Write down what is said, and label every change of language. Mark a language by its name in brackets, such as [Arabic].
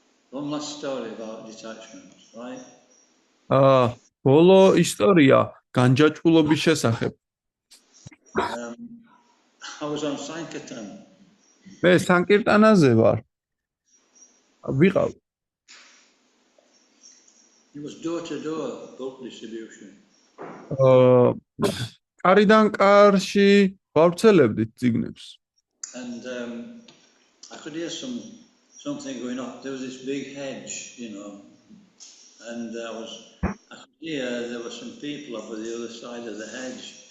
[English] One last story about detachment, right? [Georgian] ბოლო ისტორია განჯაჭვულობის შესახებ. [English] I was on Sankirtan. [Georgian] მე სანკირტანაზე ვარ. ვიყავ. [English] It was door-to-door book distribution. [Georgian] კარიდან კარში ვავრცელებდით წიგნებს. [English] And I could hear something going on. There was this big hedge, and I could hear there were some people up at the other side of the hedge.